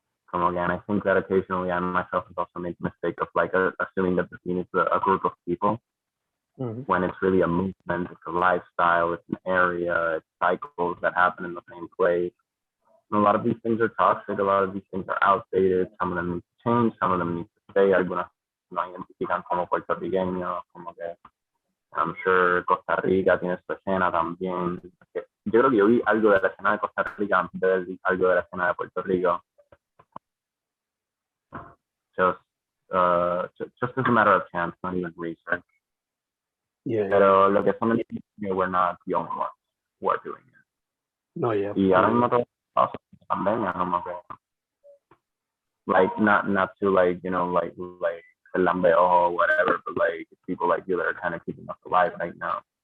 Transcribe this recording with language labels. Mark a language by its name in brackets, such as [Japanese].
[Spanish] Como que, [English] and I think that occasionally I myself have also made the mistake of like assuming that the scene is a group of people when it's really a movement, it's a lifestyle, it's an area, it's cycles that happen in the same place. And a lot of these things are toxic, a lot of these things are outdated, some of them need to change, some of them need to stay. [Spanish] Algunas nos identifican como puertorriqueños, como que [English] I'm sure [Spanish] Costa Rica tiene su escena también. Yo creo que yo vi algo de la escena de Costa Rica antes de ver algo de la escena de Puerto Rico. [English] Just as a matter of chance, not even research. Yeah, [Spanish] Pero lo que son [English] we're not the only ones who are doing it. no, yeah. [Spanish] Y ahora mismo todo pasa pandemia, como que [English] like not to like, you know, like [Spanish] el lambeo [English] or whatever, but like people like you that are kind of keeping us alive right now.